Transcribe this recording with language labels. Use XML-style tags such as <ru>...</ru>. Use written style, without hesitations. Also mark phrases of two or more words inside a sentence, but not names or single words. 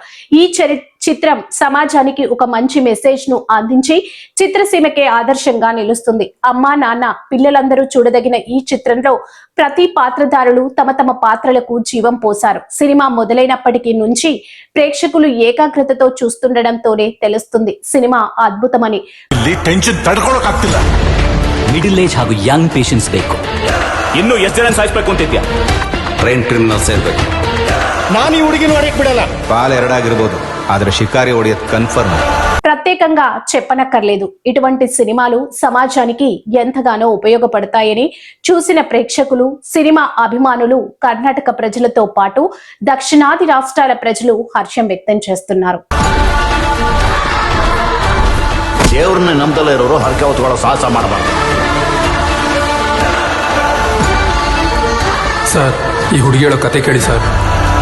<te>ఈ చిత్రం సమాజానికి ఒక మంచి మెసేజ్ ను అందించి చిత్రసీమకే ఆదర్శంగా నిలుస్తుంది. అమ్మా నాన్న పిల్లలందరూ చూడదగిన ఈ చిత్రంలో ప్రతి పాత్రధారులు తమ తమ పాత్రలకు జీవం పోశారు. సినిమా మొదలైనప్పటికీ నుంచి ప్రేక్షకులు ఏకాగ్రతతో చూస్తుండడంతోనే తెలుస్తుంది సినిమా అద్భుతమని.</te> <kn>ಟೆನ್ಷನ್ ತಡ್ಕೊಳಕ್ಕಾಗ್ತಿಲ್ಲ.</kn> <en>middle age</en> <kn>ಹಾಗೂ</kn> <en>young patients</en> <kn>ಬೇಕು. ಇನ್ನು ಎಷ್ಟು ಜನ ಸಾಯಿಸ್ಬೇಕು ಅಂತಿದ್ಯಾ?</kn> <en>train criminals</en> <kn>ಇರಬೇಕು. ನಾನು ಈ ಹುಡುಗಿನ ಹೊಡೆಯಕ್ ಬಿಡಲ್ಲ. ಪಾಲ್ ಎರಡಾಗಿರ್ಬೋದು, ಆದ್ರೆ ಶಿಕಾರಿ ಹೊಡೆಯೋದು ಕನ್ಫರ್ಮ್.</kn> <te>ప్రత్యేకంగా చెప్పనక్కర్లేదు. ఇటువంటి సినిమాలు సమాజానికి ఎంతగానో ఉపయోగపడతాయని చూసిన ప్రేక్షకులు, సినిమా అభిమానులు, కర్ణాటక ప్రజలతో పాటు దక్షిణాది రాష్ట్రాల ప్రజలు హర్షం వ్యక్తం చేస్తున్నారు.</te> <kn>ದೇವ್ರನ್ನ ನಂಬದಲ್ಲೇ ಇರೋರು ಹರಕೆ ಹೊತ್ಕೊಳ್ಳೋ ಸಾಹಸ ಮಾಡಬಾರ್ದು. ಸರ್, ಈ ಹುಡುಗಿ ಹೇಳೋ ಕತೆ ಕೇಳಿ ಸರ್.</kn>